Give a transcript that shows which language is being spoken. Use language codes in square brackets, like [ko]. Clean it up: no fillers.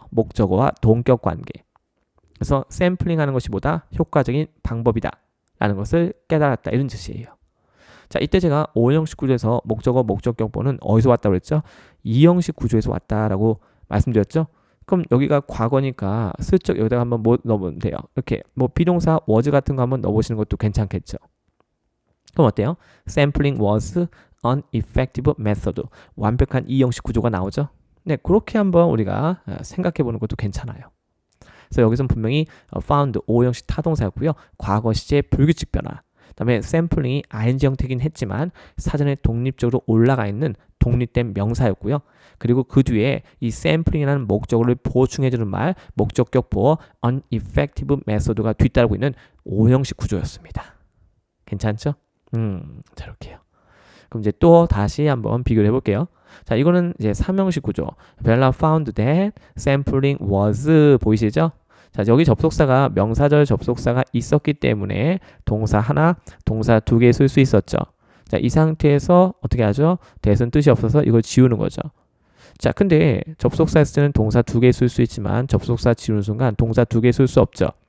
[ko] 목적어와 동격 관계. 그래서 샘플링 하는 것이 보다 효과적인 방법이다 라는 것을 깨달았다. 이런 뜻이에요. 자, 이때 제가 5형식 구조에서 목적어, 목적격보는 어디서 왔다고 그랬죠? 2형식 구조에서 왔다라고 말씀드렸죠? 그럼 여기가 과거니까 슬쩍 여기다가 한번 뭐 넣으면 돼요. 이렇게 뭐 비동사 was 같은 거 한번 넣어보시는 것도 괜찮겠죠. 그럼 어때요? [en] Sampling was an effective method. [ko] 완벽한 2형식 구조가 나오죠. 네, 그렇게 한번 우리가 생각해보는 것도 괜찮아요. 그래서 여기서는 분명히 found 5형식 타동사였고요. 과거 시제 불규칙 변화. 그다음에 샘플링이 ing 형태긴 했지만 사전에 독립적으로 올라가 있는 독립된 명사였고요. 그리고 그 뒤에 이 샘플링이라는 목적어를 보충해주는 말, 목적격 보어 ineffective method가 뒤따르고 있는 5형식 구조였습니다. 괜찮죠? 자, 이렇게요. 그럼 이제 또 다시 한번 비교를 해볼게요. 자, 이거는 이제 3형식 구조. [en] Bella found that sampling was [ko] 보이시죠? 자, 여기 접속사가 명사절 접속사가 있었기 때문에 동사 하나, 동사 2개 쓸 수 있었죠. 자, 이 상태에서 어떻게 하죠? that은 뜻이 없어서 이걸 지우는 거죠. 자, 근데 접속사 했을 때는 동사 2개 쓸 수 있지만 접속사 지우는 순간 동사 2개 쓸 수 없죠.